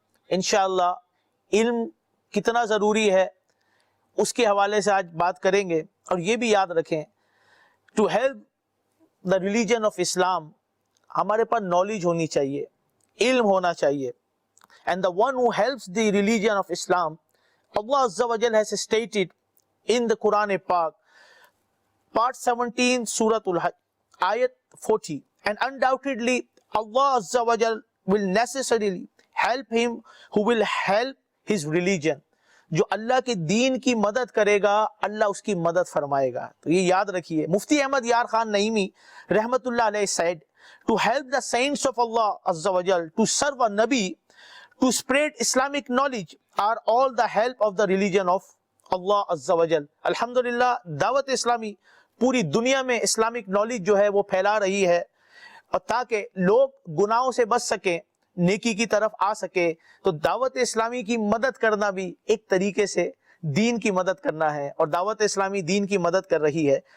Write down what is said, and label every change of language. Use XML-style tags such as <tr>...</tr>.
<ur>انشاءاللہ علم کتنا ضروری ہے اس کے حوالے سے آج بات کریں گے. اور یہ بھی یاد رکھیں,</ur> <en>to help the religion of Islam</en> <ur>ہمارے پاس knowledge ہونی چاہیے, علم ہونا چاہیے.</ur> <en>And the one who helps the religion of Islam, Allah Azza wa Jal has stated in the Quran Pak, Part 17, Surah Al-Hajj, Ayat 40. And undoubtedly, Allah Azza wa Jal will necessarily help him who will help his religion.</en> <ur>جو اللہ کے دین کی مدد کرے گا, اللہ اس کی مدد فرمائے گا. تو یہ یاد رکھیے.</ur> <en>مفتی احمد یار خان نعیمی رحمت اللہ علیہ said, to help the saints of Allah Azza wa Jal, to serve a Nabi, to spread Islamic knowledge are all the help of the religion of Allah Azza wa Jal.</en> <ur>الحمدللہ دعوت اسلامی پوری دنیا میں اسلامک نالج جو ہے وہ پھیلا رہی ہے, اور تاکہ لوگ گناہوں سے بچ سکیں, نیکی کی طرف آ سکے. تو دعوت اسلامی کی مدد کرنا بھی ایک طریقے سے دین کی مدد کرنا ہے, اور دعوت اسلامی دین کی مدد کر رہی ہے.</ur>